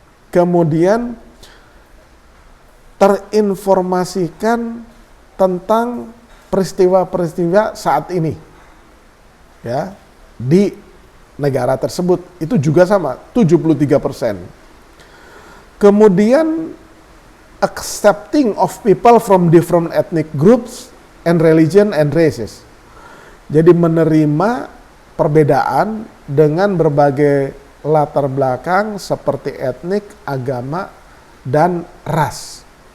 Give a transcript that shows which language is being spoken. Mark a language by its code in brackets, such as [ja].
[id] Kemudian terinformasikan tentang peristiwa-peristiwa saat ini. Ya, di negara tersebut itu juga sama, 73%. [en] Kemudian accepting of people from different ethnic groups and religion and races. [id] Jadi menerima perbedaan dengan berbagai latar belakang seperti etnik, agama, dan ras.